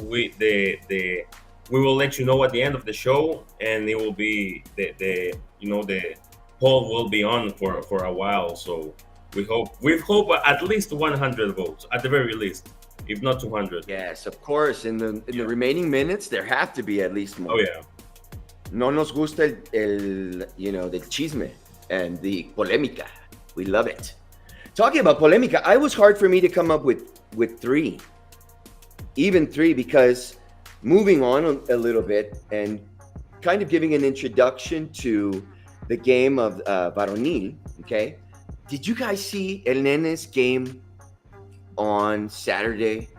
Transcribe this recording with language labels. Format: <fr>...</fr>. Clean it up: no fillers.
<en>We will let you know at the end of the show, and it will be the poll will be on for a while. So we hope at least 100 votes at the very least, if not 200. Yes, of course. In the remaining minutes, there have to be at least more. Oh yeah.</en> <es>No nos gusta del chisme</es> <en>and the</en> <es>polémica.</es> <en>We love it. Talking about polémica, it was hard for me to come up with 3, even 3, because moving on a little bit and kind of giving an introduction to the game of Varonil, okay? Did you guys see El Nene's game on Saturday?</en>